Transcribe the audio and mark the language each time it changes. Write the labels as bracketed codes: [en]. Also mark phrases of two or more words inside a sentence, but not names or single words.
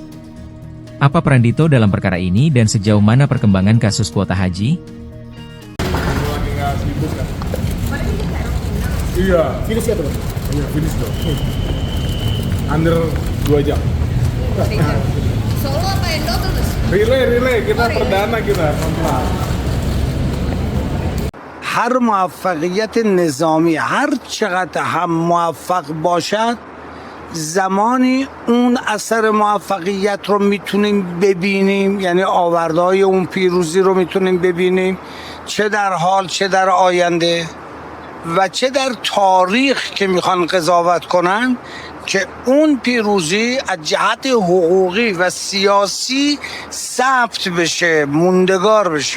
[id] Apa peran Dito dalam perkara ini dan sejauh mana perkembangan kasus kuota haji? Lagi nggak sibuk kan? Iya. Finish ya tuh? Iya, finish dong. Under 2 jam. Solo apa Indo terus? Relay, kita perdana kita. [fa] هر موفقیت نظامی هر چقدر هم موفق باشد زمانی اون اثر موفقیت رو میتونیم ببینیم، یعنی آوردهای اون پیروزی رو میتونیم ببینیم، چه در حال چه در آینده و چه در تاریخ که میخوان قضاوت کنن که اون پیروزی از جهت حقوقی و سیاسی ثبت بشه، موندگار بشه.